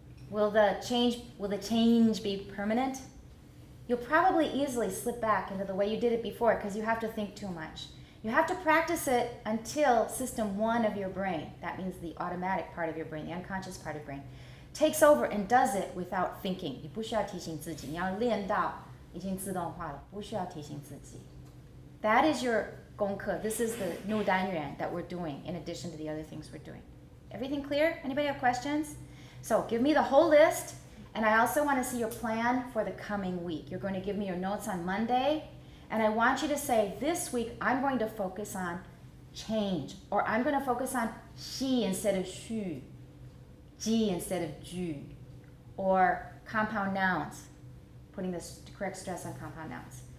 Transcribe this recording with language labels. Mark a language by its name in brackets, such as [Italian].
[English] Will the change be permanent? You'll probably easily slip back into the way you did it before because you have to think too much. You have to practice it until system 1 of your brain, that means the automatic part of your brain, the unconscious part of your brain, takes over and does it without thinking. [Chinese] 你不需要提醒自己，你要练到已经自动化了，不需要提醒自己。 [English] That is your 功课. This is the new 单元 that we're doing in addition to the other things we're doing. Everything clear? Anybody have questions? So give me the whole list, and I also want to see your plan for the coming week. You're going to give me your notes on Monday, and I want you to say, this week I'm going to focus on change, or I'm going to focus on she instead of 虚, ji instead of 句, or compound nouns, putting the correct stress on compound nouns.